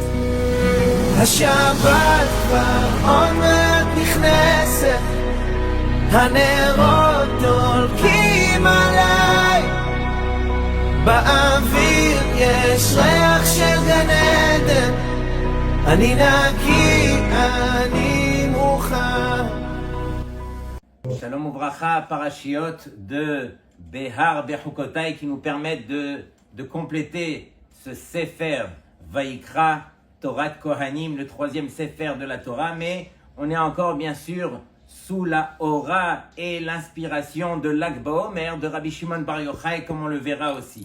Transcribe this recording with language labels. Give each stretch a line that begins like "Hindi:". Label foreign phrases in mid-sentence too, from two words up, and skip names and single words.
Hebrew: השבת כבר עוד מעט נכנסת, הנרות דולקים עליי, באוויר יש ריח של גן עדן, אני נקי, אני מוכן. שלום וברכה,
French: parashiot de Behar Bechukotai qui nous permettent de compléter ce Sefer Vaikra, Torah Kohanim, le troisième Sefer de la Torah, mais on est encore bien sûr sous la aura et l'inspiration de l'Ag BaOmer de Rabbi Shimon Bar Yochai, comme on le verra aussi.